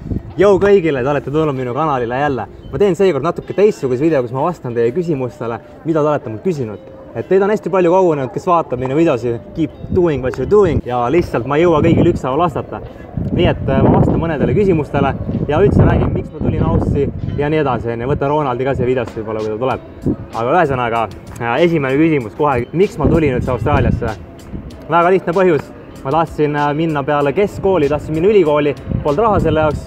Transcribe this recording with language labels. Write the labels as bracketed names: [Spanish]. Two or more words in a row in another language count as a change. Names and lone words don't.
[Estonian] Jõu kõigile, te olete tulnud minu kanalile jälle. Ma teen seekord natuke teistsuguse video, kus ma vastan teie küsimustele, mida te olete mul küsinud. Et teid on hästi palju kogunenud, kes vaatab minu videosi [English] Keep doing what you're doing [Estonian] ja lihtsalt ma ei jõua kõigil ükshaaval vastata. Nii et ma vastan mõnedele küsimustele ja üldse räägin, miks ma tulin Aussi ja nii edasi. Võtan Ronaldi ka see videosse võib-olla, kui ta tuleb. Aga ühesõnaga, esimene küsimus kohe, miks ma tulin üldse Austraaliasse? Väga lihtne põhjus. Ma tahtsin minna peale keskkooli, tahtsin minna ülikooli, polnud raha selle jaoks.